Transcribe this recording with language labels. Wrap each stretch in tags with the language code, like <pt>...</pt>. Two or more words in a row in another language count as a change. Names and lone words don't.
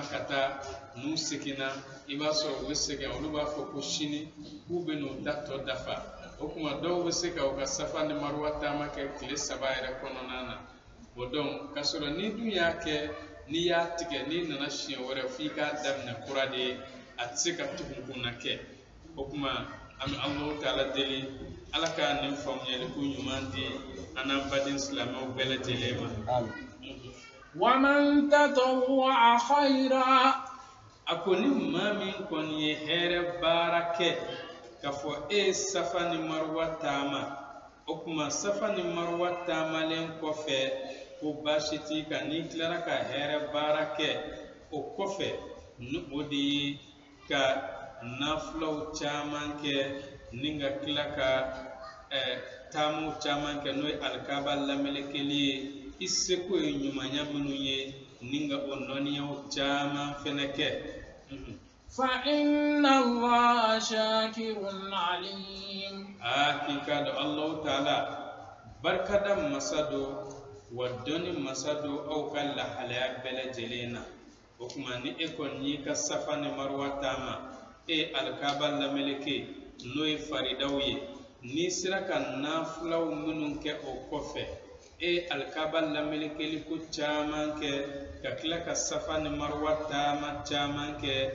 <bm>ka taa n'u seginna i b'a sɔrɔ u bɛ sɛgɛn olu b'a fɔ ko sini k'u bɛ n'u ta tɔ dafa o tuma dɔw bɛ se ka u ka safa ni marwa taama kɛ tile 3 yɛrɛ kɔnɔna na o donc k'a sɔrɔ ni dun y'a kɛ n'i y'a tigɛ n'i nana siɲɛ wɛrɛ f'i k'a daminɛ kura de ye a tɛ se ka tugun kunna kɛ o tuma an bɛ Alahu Taala deli Ala ka nin faamuyaliko ɲuman di an n'an baden silamɛw bɛɛ lajɛlen ma.</bm> <ar>ومن تطوع خيرا</ar> <bm>a ko ni maa min kɔni ye hɛrɛ baara kɛ k'a fɔ e ye safa ni marwa taama o tuma safa ni marwa taamalen kɔfɛ ko baasi t'i kan n'i tilara ka hɛrɛ baara kɛ o kɔfɛ ni o de ye ka nafilaw caman kɛ ni ka tila ka taamu caman kɛ n'o ye alikaba lamelekeli ye i seko ye ɲumanya minnu ye ni ka o nɔniyaw caman fɛnɛ kɛ.</bm> <ar>فإن الله شاكر عليم</ar> <bm>k'i do Allahu Taala barkada masado wa dɔnni masado aw ka lahalaya bɛɛ lajɛlen na o tuma ni e kɔni y'i ka safa ni marwa taama e alikaba lameleke n'o ye faridaw ye n'i sera ka nafilaw minnu kɛ o kɔfɛ e alikaba lamelekeli ko caman kɛ ka tila ka safa ni marwa taama caman kɛ</bm>